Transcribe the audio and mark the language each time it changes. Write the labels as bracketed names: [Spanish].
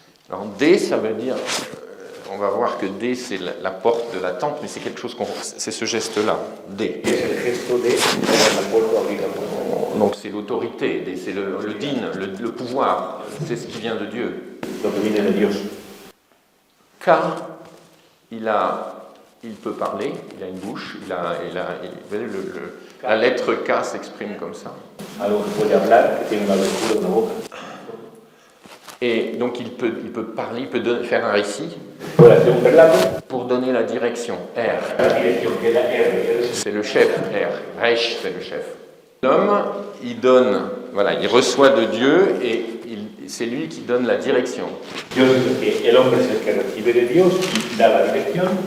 [French] Alors, D, ça veut dire, on va voir que D, c'est la porte de la tente, mais c'est quelque chose c'est ce geste-là, D. [Spanish] Es el gesto de la puerta abrir la puerta. [French] Donc, c'est l'autorité, D, c'est le din, le pouvoir, c'est ce qui vient de Dieu. [Spanish] Lo que viene de Dios. [French] K, il peut parler, il a une bouche, vous voyez, la lettre K s'exprime comme ça. [Spanish] Algo que puede hablar, que tiene una abertura, una boca. [French] Et donc il peut parler, il peut faire un récit [Spanish] Puede hacer un relato. [French] pour donner la direction, R. [Spanish] La dirección que es la R. [French] C'est le chef, R. Reich, c'est le chef. L'homme, il donne, voilà, il reçoit de Dieu et c'est lui qui donne la direction. [Spanish] Dios dice que el hombre es el que recibe de Dios y da la dirección.